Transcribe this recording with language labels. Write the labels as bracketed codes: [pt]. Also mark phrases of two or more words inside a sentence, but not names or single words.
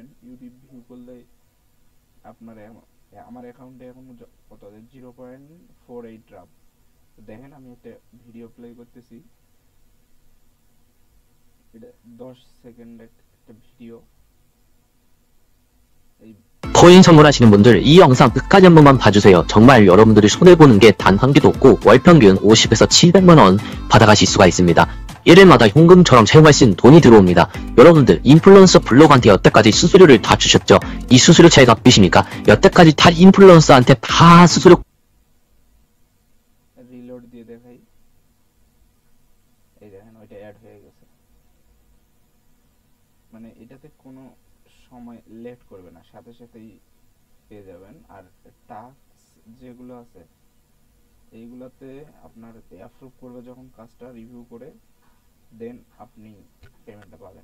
[bn] ইউটিউব ভিউ করলে আপনার আমার অ্যাকাউন্টে এখন কত আছে, 0.48 রাব। দেখেন আমি একটা ভিডিও প্লে করতেছি, এটা 10 সেকেন্ডের একটা ভিডিও। এই [ko] 코인 선물하시는 분들 이 영상 끝까지 한 번만 봐주세요. 정말 여러분들이 손해보는 게 단 한 개도 없고 월평균 50에서 700만원 받아가실 수가 있습니다. 일일마다 현금처럼 사용할 수 있는 돈이 들어옵니다. 여러분들 인플루언서 블로그한테 여태까지 수수료를 다 주셨죠? 이 수수료 차이가 몇이십니까? 여태까지 다 인플루언서한테 다 수수료 [bn] রিলোড দিয়ে দেখাই, এই দেখেন ওইটা অ্যাড হয়ে গেছে। মানে এটাতে কোনো সময় লেট করবে না, সাথে সাথেই পেয়ে যাবেন। আর টাস্ক যেগুলো আছে এইগুলাতে আপনার অ্যাপ্রুভ করবে যখন কাজটা রিভিউ করে, দেন আপনি পেমেন্টটা পাবেন।